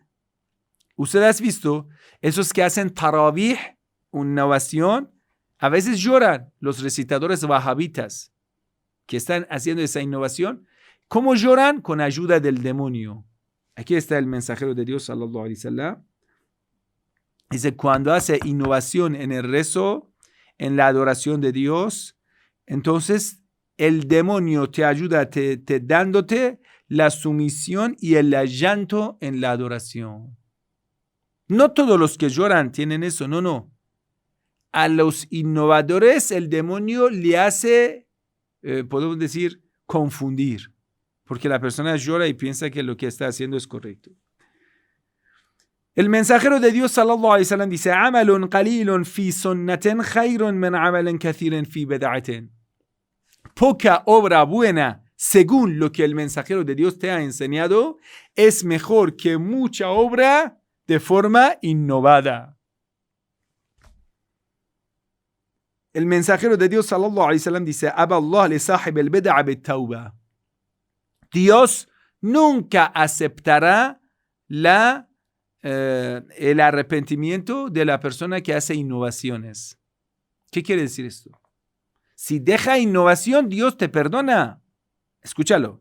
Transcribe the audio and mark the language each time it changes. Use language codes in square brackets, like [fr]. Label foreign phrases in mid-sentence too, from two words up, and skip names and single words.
[es] Usted has visto esos que hacen tarawih, una innovación, a veces lloran los recitadores wahabitas que están haciendo esa innovación. ¿Cómo lloran? Con ayuda del demonio. Aquí está el mensajero de Dios, [ar] صلى الله عليه وسلم. [es] Dice, cuando hace innovación en el rezo, en la adoración de Dios, entonces el demonio te ayuda dándote la sumisión y el llanto en la adoración. No todos los que lloran tienen eso, no. A los innovadores el demonio le hace, podemos decir, confundir. Porque la persona llora y piensa que lo que está haciendo es correcto. El mensajero de Dios, [ar] صلى الله عليه وسلم, dice, عمل قليل في سنة خير من عمل كثير في بدعة. [es] Poca obra buena, según lo que el mensajero de Dios te ha enseñado, es mejor que mucha obra de forma innovada. El mensajero de Dios, [ar] صلى الله عليه وسلم, dice, أبى الله لصاحب البدعة بالتوبة. [es] Dios nunca aceptará el arrepentimiento de la persona que hace innovaciones. ¿Qué quiere decir esto? Si deja innovación, Dios te perdona. Escúchalo.